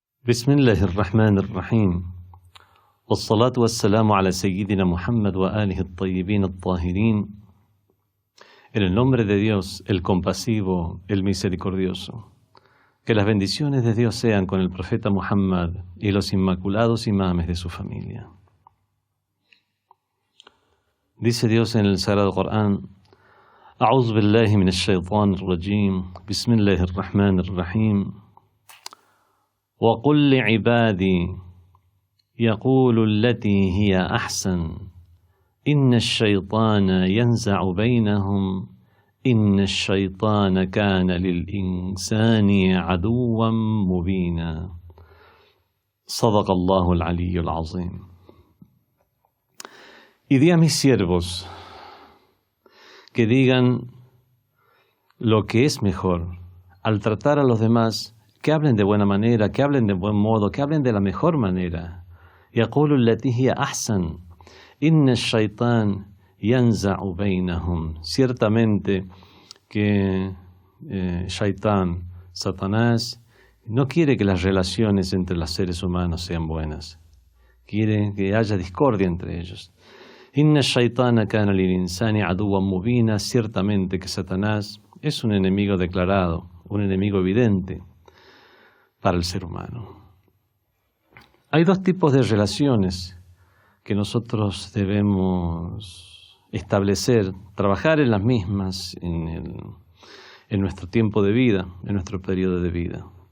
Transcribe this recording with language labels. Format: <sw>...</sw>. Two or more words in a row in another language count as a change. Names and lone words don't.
<ar>بسم الله الرحمن الرحيم والصلاة والسلام على سيدنا Muhammad وآله الطيبين الطاهرين.</ar> <es>En el nombre de Dios, el compasivo, el misericordioso. Que las bendiciones de Dios sean con el profeta Muhammad y los inmaculados imames de su familia. Dice Dios en el Sagrado Corán:</es> <ar>أعوذ بالله من الشيطان الرجيم بسم الله الرحمن الرحيم وقل لعبادي يقولوا التي هي أحسن إن الشيطان ينزع بينهم إن الشيطان كان للإنسان عدوا مبينا. صدق الله العلي العظيم.</ar> <es>Y di a mis siervos que digan lo que es mejor al tratar a los demás, que hablen de buena manera, que hablen de buen modo, que hablen de la mejor manera.</es> <ar>يقول التي هي أحسن إن الشيطان ينزع بينهم.</ar> <es>Ciertamente que Shaitán, Satanás, no quiere que las relaciones entre los seres humanos sean buenas. Quiere que haya discordia entre ellos.</es> <ar>إن الشيطان كان للإنسان عدوا مبينا.</ar> <es>Ciertamente que Satanás es un enemigo declarado, un enemigo evidente para el ser humano. Hay dos tipos de relaciones que nosotros debemos establecer, trabajar en las mismas en nuestro tiempo de vida, en nuestro periodo de vida.</es>